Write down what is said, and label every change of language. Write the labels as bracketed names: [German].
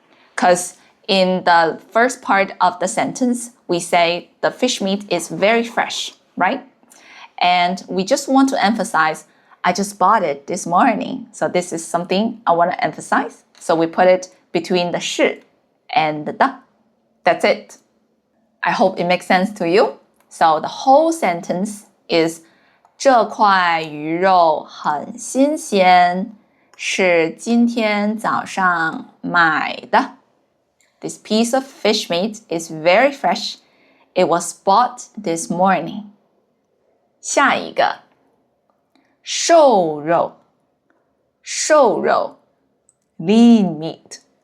[English] Because in the first part of the sentence, we say the fish meat is very fresh, right? And we just want to emphasize, I just bought it this morning. So this is something I want to emphasize. So we put it between the 是 and the 的. That's it. I hope it makes sense to you. So the whole sentence is [Chinese] 这块鱼肉很新鲜，是今天早上买的。 [English] This piece of fish meat is very fresh. It was bought this morning. [Chinese] 下一个，瘦肉，瘦肉 [English] lean meat.